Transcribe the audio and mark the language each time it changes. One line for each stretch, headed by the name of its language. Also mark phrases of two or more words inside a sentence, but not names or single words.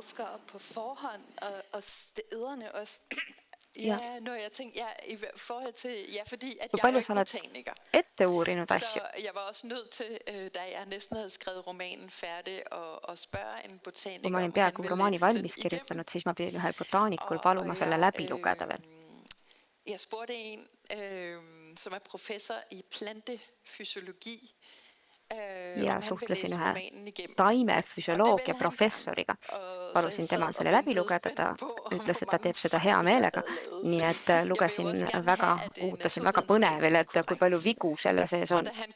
Estonian: Kui palju sa oled ette uurinud asju? Kui ma olin peaaegu romaani valmis kirjutanud, siis ma pidin ühel botaanikul paluma selle läbi lugeda veel.
Danish: Jeg spurgte en, som professor I plantefysiologi.
Estonian: Ja suhtlesin ühe taimefüsioloogia professoriga. Palusin temal selle läbi lugeda, ta ütles, et ta teeb seda hea meelega. Nii et uutasin väga põnevil, et kui palju vigu selle sees on.